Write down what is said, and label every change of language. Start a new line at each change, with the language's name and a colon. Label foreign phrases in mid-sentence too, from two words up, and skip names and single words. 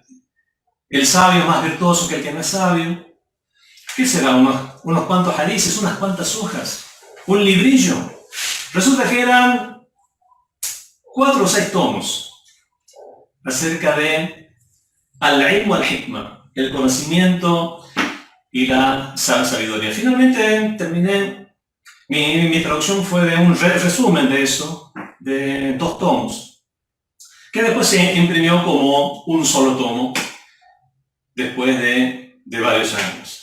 Spanish: ¿El sabio más virtuoso que el que no es sabio? ¿Qué será? ¿Unos cuantos hadices? ¿Unas cuantas hojas? ¿Un librillo? Resulta que eran 4 o 6 tomos acerca de
Arabic: العلم والحكمة,
Spanish: el conocimiento y la sabiduría. Finalmente terminé, mi traducción fue de un resumen de eso, de 2 tomos, que después se imprimió como un solo tomo, después de varios años.